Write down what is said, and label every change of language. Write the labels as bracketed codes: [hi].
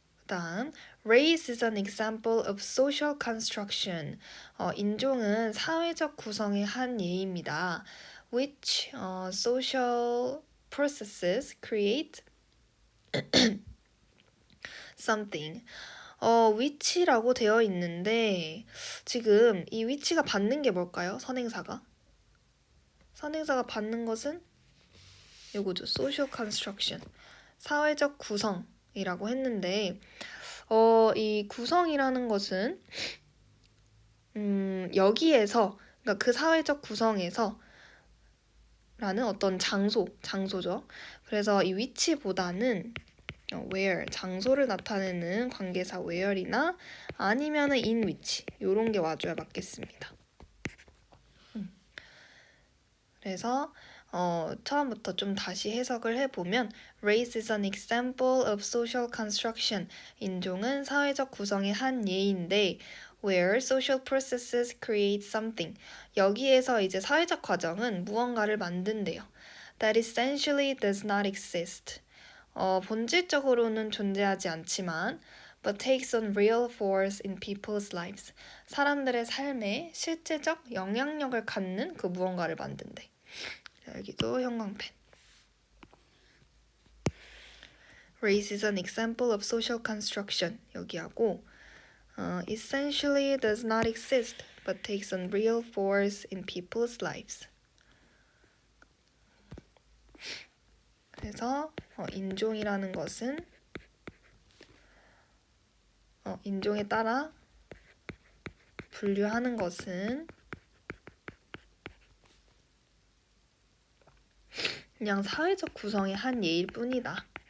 [en] 다음, race is an example of social construction. [ko] 인종은 사회적 구성의 한 예입니다. [en] Which social processes create something. [ko] 위치라고 되어 있는데 지금 이 위치가 받는 게 뭘까요? 선행사가 받는 것은 요거죠. [en] social construction. [ko] 사회적 구성이라고 했는데 이 구성이라는 것은 여기에서 그러니까 그 사회적 구성에서 라는 어떤 장소죠. 그래서 이 위치보다는 where, 장소를 나타내는 관계사 where이나 아니면은 in which 요런 게 와줘야 맞겠습니다. 그래서 처음부터 좀 다시 해석을 해보면 [en] race is an example of social construction. [ko] 인종은 사회적 구성의 한 예인데 [en] where social processes create something. [ko] 여기에서 이제 사회적 과정은 무언가를 만든대요. [en] That essentially does not exist. [ko] 본질적으로는 존재하지 않지만 [en] but takes on real force in people's lives. [ko] 사람들의 삶에 실제적 영향력을 갖는 그 무언가를 만든대. 여기도 형광펜. [en] Race is an example of social construction. [ko] 여기하고 [en] essentially does not exist but takes on real force in people's lives. [ko] 그래서 인종이라는 것은 인종에 따라 분류하는 것은 그냥 사회적 구성의 한 예일 뿐이다.